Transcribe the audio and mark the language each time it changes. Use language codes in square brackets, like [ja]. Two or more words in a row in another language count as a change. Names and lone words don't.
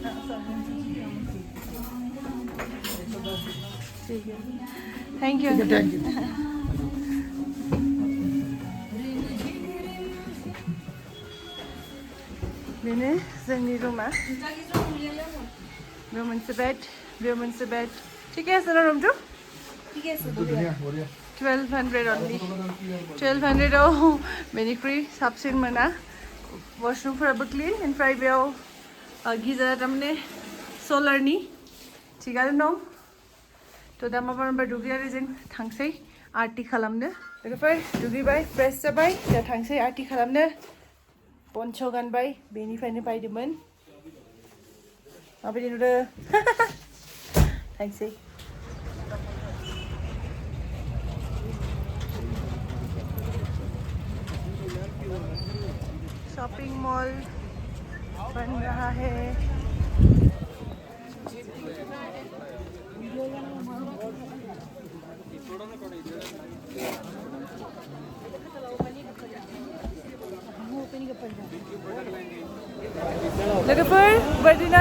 [en] thank you. [brx] बेनो जोंनि रुमा। बेयाव मोनसे बेड, बेयाव मोनसे बेड। [as] ঠিকে আছে ন रुमটো? ঠিকে আছে, 1200 অনलि। [brx] 1200 बेनिख्रुइ साबसिन मोना। वाशरुमफोराबो क्लिन। ओमफ्राय बेयाव गिजारा थारमाने सलारनि थिगानो दं। थ' दा माबा दुगैनानै जों थांसै। आरती खालामनो लोगोफोर दुगैबाय फ्रेश जाबाय दा थांसै आरती खालामनो बन्स गानबाय बेनिफ्रायनो बायदोंमोन माबायदि नुदों थांसै [hi] शॉपिंग मॉल बन रहा है लोगोफोर बद्रीनाथ